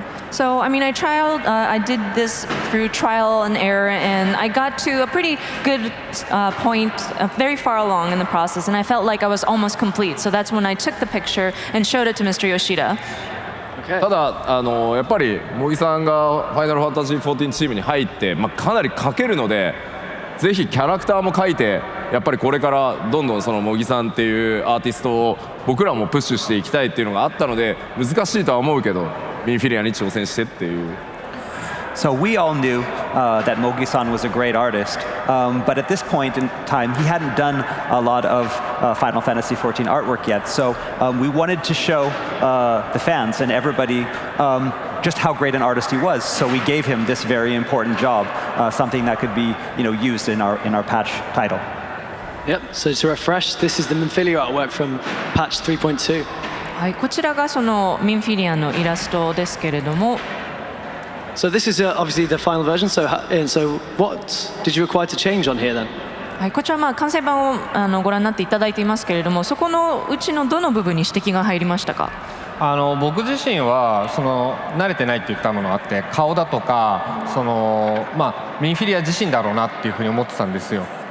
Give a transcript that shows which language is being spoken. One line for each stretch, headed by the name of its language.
English: So, I mean, I did this through trial and error, and I got to a pretty good point, very far along in the process, and I felt like I was almost complete. So that's when I took the picture and showed it to Mr. Yoshida.
Japanese: ただやっぱり茂木さんがファイナルファンタジー14チームに入って、かなり描けるので、ぜひキャラクターも描いて、やっぱりこれからどんどんその茂木さんっていうアーティストを僕らもプッシュしていきたいっていうのがあったので、難しいとは思うけどミンフィリアに挑戦してっていう。
English: So we all knew that Mogi-san was a great artist, but at this point in time, he hadn't done a lot of Final Fantasy XIV artwork yet. So we wanted to show the fans and everybody just how great an artist he was. So we gave him this very important job, something that could be, used in our patch title. Yep. So to refresh, this is the Minfilia artwork from patch 3.2.
Japanese: はい、こちらがそのミンフィリアのイラストですけれども。
English: So this is obviously the final version. So what did you require to change on here then?
Japanese: はい、こちら完成版をご覧になっていただいていますけれども、そこのうちのどの部分に指摘が入りましたか？僕自身は慣れてないって言ったものがあって、顔だとかミンフィリア自身だろうなっていうふうに思ってたんですよ。